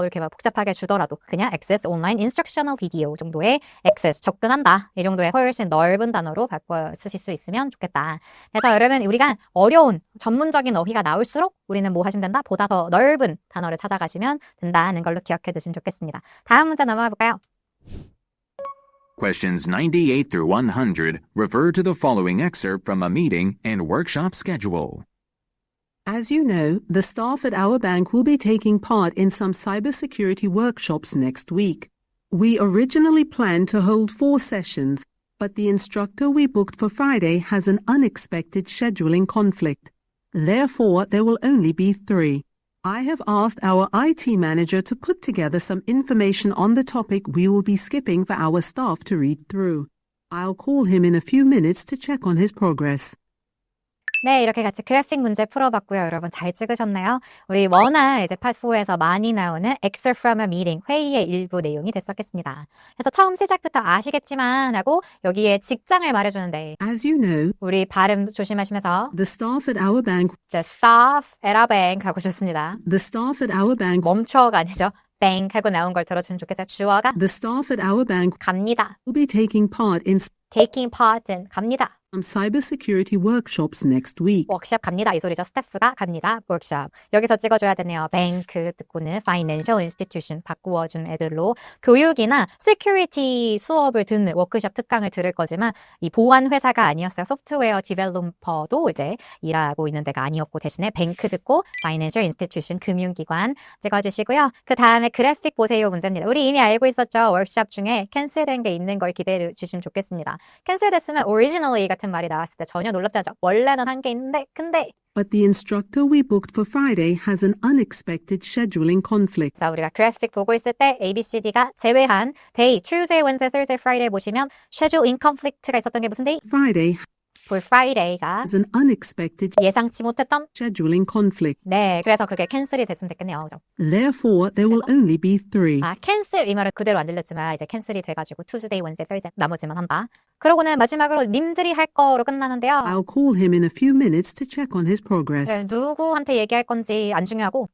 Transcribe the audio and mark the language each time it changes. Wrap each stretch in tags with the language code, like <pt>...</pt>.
<ko>이렇게 막 복잡하게 주더라도 그냥</ko> <en>Access Online Instructional Video</en> <ko>정도의 Access 접근한다. 이 정도의 훨씬 넓은 단어로 바꿔 쓰실 수 있으면 좋겠다. 그래서 여러분 우리가 어려운 전문적인 어휘가 나올수록 우리는 뭐 하시면 된다? 보다 더 넓은 단어를 찾아가시면 된다는 걸로 기억해 두시면 좋겠습니다. 다음 문제 넘어가 볼까요?</ko> <en>Questions 98 through 100 refer to the following excerpt from a meeting and workshop schedule. As you know, the staff at our bank will be taking part in some cybersecurity workshops next week. We originally planned to hold 4 sessions, but the instructor we booked for Friday has an unexpected scheduling conflict. Therefore, there will only be 3. I have asked our IT manager to put together some information on the topic we will be skipping for our staff to read through. I'll call him in a few minutes to check on his progress.</en> <ko>네, 이렇게 같이 그래픽 문제 풀어봤고요. 여러분 잘 찍으셨나요? 우리 워낙 이제 파트 4에서 많이 나오는</ko> <en>excerpt from a meeting,</en> <ko>회의의 일부 내용이 됐었겠습니다. 그래서 처음 시작부터 아시겠지만 하고 여기에 직장을 말해주는데</ko> <en>As you know,</en> <ko>우리 발음 조심하시면서</ko> <en>the staff at our bank the staff at our bank</en> <ko>하고 좋습니다.</ko> <en>The staff at our bank</en> <ko>멈춰가 아니죠. bank 하고 나온 걸 들어주면 좋겠어요. 주어가</ko> <en>The staff at our bank</en> <ko>갑니다.</ko> <en>will be taking part in taking part</en> <ko>은 갑니다.</ko> <en>some cybersecurity workshops next week.</en> <ko>워크숍 갑니다. 이 소리죠. 스태프가 갑니다. 워크숍. 여기서 찍어줘야 되네요. 뱅크 듣고는 financial institution 바꾸어준 애들로 교육이나 security 수업을 듣는 워크숍 특강을 들을 거지만 이 보안 회사가 아니었어요. 소프트웨어 디벨로퍼도 이제 일하고 있는 데가 아니었고 대신에 뱅크 듣고 financial institution 금융기관 찍어주시고요. 그 다음에 그래픽 보세요 문제입니다. 우리 이미 알고 있었죠. 워크숍 중에 캔슬된 게 있는 걸 기대해 주시면 좋겠습니다. 캔슬됐으면 originally 같은 말이 나왔을 때 전혀 놀랍지 않죠. 원래는 한 게 있는데 근데</ko> <en>But the instructor we booked for Friday has an unexpected scheduling conflict.</en> <ko>자, 우리가 그래픽 보고 있을 때 ABCD가 제외한 day, Tuesday, Wednesday, Thursday, Friday 보시면</ko> <en>schedule in conflict</en> <ko>가 있었던 게 무슨 day?</ko> <en>Friday for Friday가 has an unexpected</en> <ko>예상치 못했던</ko> <en>scheduling conflict.</en> <ko>네, 그래서 그게 캔슬이 됐으면 됐겠네요. 그죠?</ko> <en>Therefore, there will only be 3.</en> <ko>아, 캔슬 이 말은 그대로 안 들렸지만 이제 캔슬이 돼가지고 Tuesday, Wednesday, Thursday 나머지만 한다. 그러고는 마지막으로 님들이 할 거로 끝나는데요.</ko> <en>I'll call him in a few minutes to check on his progress.</en> <ko>네, 누구한테 얘기할 건지 안 중요하고</ko>